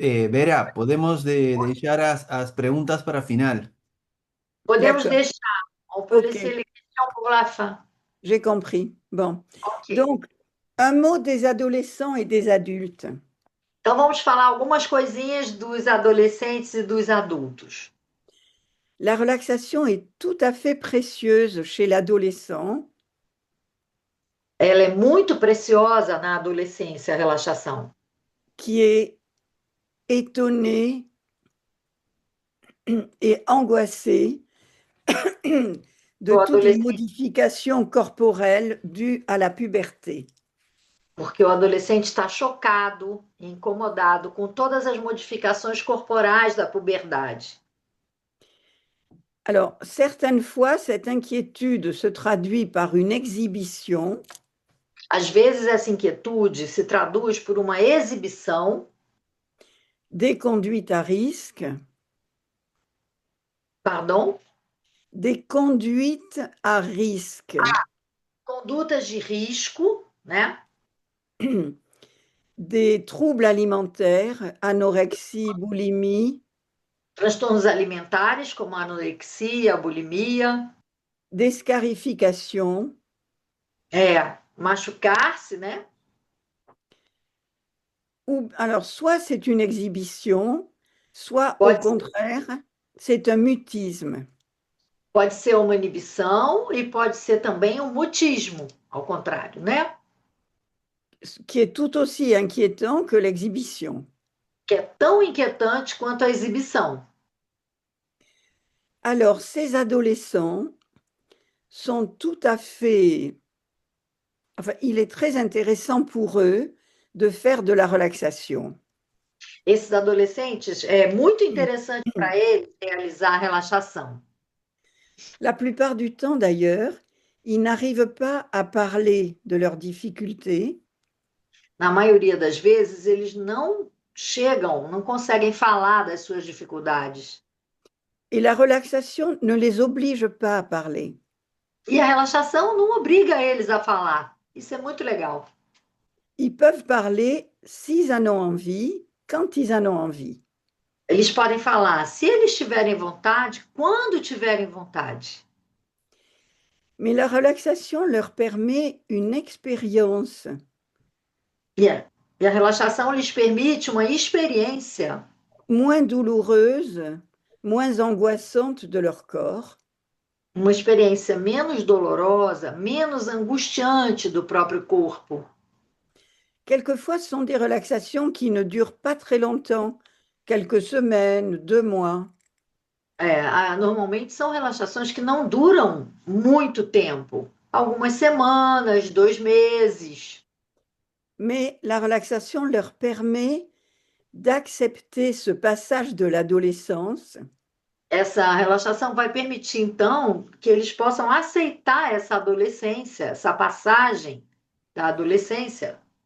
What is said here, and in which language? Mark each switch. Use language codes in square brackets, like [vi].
[pt] Vera, podemos deixar as perguntas para final. podemos [fr] D'accord, [pt] deixar. [fr] On peut ok, laisser les questions pour la fin. j'ai compris. Bon, Ok. donc, un mot des adolescents et des adultes. [pt] Então vamos falar algumas coisinhas dos adolescentes e dos adultos. [fr] La relaxation est tout à fait précieuse chez l'adolescent [pt] Ela é muito preciosa na adolescência, a relaxação. [fr] qui est étonné et angoissé de [pt] O [fr] toutes les [pt] adolescente, [fr] modifications corporelles dues à la puberté. [pt] porque o adolescente está chocado, incomodado com todas as modificações corporais da puberdade. [fr] Alors, certaines fois, cette inquiétude se traduit par une exhibition [pt] Às vezes, essa inquietude se traduz por uma exibição, [fr] des conduites à risque, pardon, des conduites à risque, [pt] condutas de risco, né? [fr] des troubles alimentaires, anorexie, boulimie, [pt] Transtornos alimentares, como a anorexia, a bulimia, [fr] des scarifications, [pt] machucar-se, né? [fr] ou alors soit c'est une exhibition, soit au [pt] Pode, [fr] contraire, c'est un mutisme. [pt] pode ser uma inibição e pode ser também um mutismo, ao contrário, né? [fr] Qui est tout aussi inquiétant que l'exhibition. [pt] Que é tão inquietante quanto a exibição. [fr] Alors, ces adolescents sont tout à fait... Enfin, il est très intéressant pour eux de faire de la relaxation. [pt] Esses adolescentes, é muito interessante para eles realizar a relaxação. [fr] La plupart du temps, d'ailleurs, ils n'arrivent pas à parler de leurs difficultés [pt] Na maioria das vezes, eles não chegam, não conseguem falar das suas dificuldades. [fr] et la relaxation ne les oblige pas à parler. [pt] E a relaxação não obriga eles a falar. Isso é muito legal. [fr] Ils peuvent parler s'ils en ont envie, quand ils en ont envie. [pt] Eles podem falar se eles tiverem vontade, quando tiverem vontade. [fr] Mais la relaxation leur permet une expérience [pt] E a relaxação lhes permite uma experiência [fr] moins douloureuse, moins angoissante de leur corps, [pt] uma experiência menos dolorosa, menos angustiante do próprio corpo. [fr] quelquefois ce sont des relaxations qui ne durent pas très longtemps, quelques semaines, 2 mois. [pt] Normalmente são relaxações que não duram muito tempo, algumas semanas, 2 meses. [fr] Mais la relaxation leur permet d'accepter ce passage de l'adolescence [pt] Essa relaxação vai permitir, então, que eles possam aceitar essa adolescência, essa passagem da adolescência,